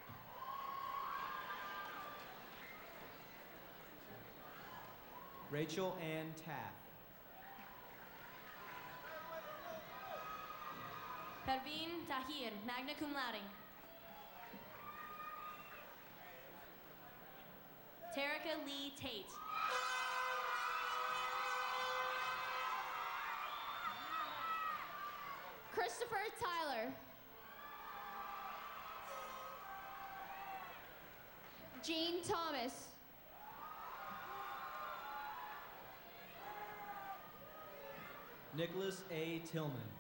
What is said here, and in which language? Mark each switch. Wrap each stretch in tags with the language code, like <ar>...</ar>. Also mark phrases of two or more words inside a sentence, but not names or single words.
<en>Rachel Ann Taft. Pervin Tahir,</en> <la>magna cum laude.</la> <en>Terica Lee Tate. Christopher Tyler. Jean Thomas. Nicholas A. Tillman.</en>